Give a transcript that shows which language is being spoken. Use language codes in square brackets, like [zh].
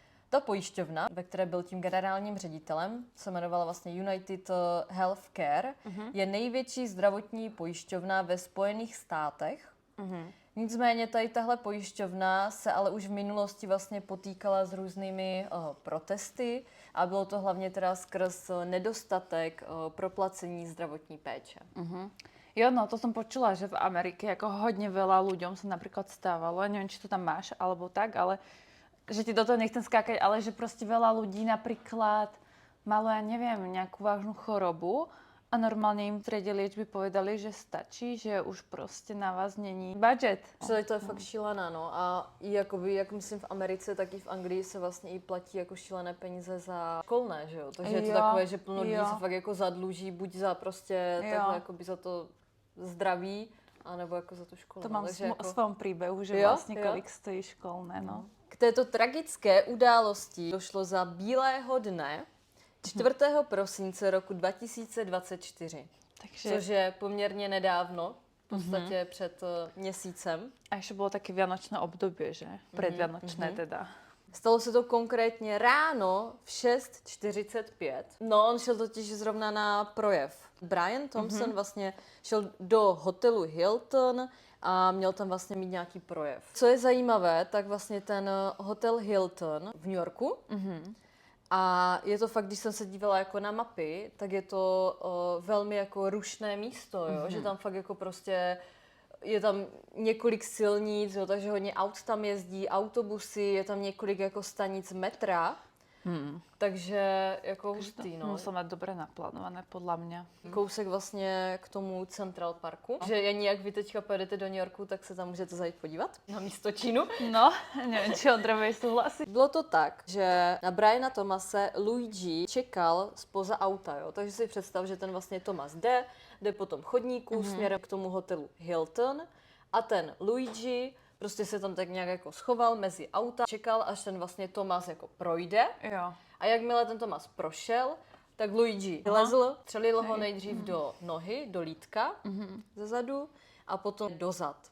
[cs] Ta pojišťovna, ve které byl tím generálním ředitelem, se jmenovala vlastně United Healthcare, je největší zdravotní pojišťovna ve Spojených státech. Nicméně tady tahle pojišťovna se ale už v minulosti vlastně potýkala s různými protesty a bylo to hlavně teda skrz nedostatek proplacení zdravotní péče. [sk] Jo, no to som počula, že v Amerike ako hodne veľa ľuďom sa napríklad stávalo, neviem, či to tam máš alebo tak, ale že ti do toho nechcem skákať, ale že proste veľa ľudí napríklad malo, ja neviem, nejakú vážnu chorobu a normálne im v triede liečby povedali, že stačí, že už proste na vás není budget. [cs] To je fakt šílené, no. A i jakoby, jak myslím v Americe, tak i v Anglii se vlastně i platí jako šílené peníze za školné, že jo? Takže je to takové, že plno lidí se fakt jako zadluží, buď za prostě takhle jakoby za to zdraví, anebo jako za tu školu. [sk] To mám [cs] takže [sk] v svojom príbehu, že jo? vlastne kolik stojí školné, no. [cs] K této tragické události došlo za bílého dne 4. prosince roku 2024. Takže... Což je poměrně nedávno, v podstatě před měsícem. [sk] A ešte bolo také vianočné obdobie, že? Predvianočné teda. [cs] Stalo se to konkrétně ráno v 6:45. No, on šel totiž zrovna na projev. Brian Thompson vlastně šel do hotelu Hilton a měl tam vlastně mít nějaký projev. Co je zajímavé, tak vlastně ten hotel Hilton v New Yorku, a je to fakt, když jsem se dívala jako na mapy, tak je to velmi jako rušné místo, jo? Že tam fakt jako prostě je tam několik silnic, jo? Takže hodně aut tam jezdí, autobusy, je tam několik jako stanic metra, takže jako hustý, no. [sk] Musel mať dobre naplánované, podľa mňa. [cs] Kousek vlastně k tomu Central Parku, že ani jak vy teďka pojedete do New Yorku, tak se tam můžete zajít podívat na místo Čínu. [sk] No, neviem, či Ondra súhlasí. [cs] Bylo to tak, že na Briana Thomase Luigi čekal spoza auta, jo? Takže si představ, že ten vlastně Thomas jde po tom chodníku směrem k tomu hotelu Hilton a ten Luigi prostě se tam tak nějak jako schoval mezi auta, čekal, až ten vlastně Thomas jako projde. Jo. A jakmile ten Thomas prošel, tak Luigi vylezl, střelil ho nejdřív do nohy, do lítka ze zadu a potom do zad.